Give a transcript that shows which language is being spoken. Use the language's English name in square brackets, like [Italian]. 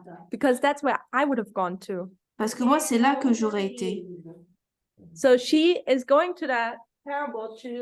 [English] because that's where I would have gone to. [French] Parce que moi, c'est là que j'aurais été. [English] So she is going to that parable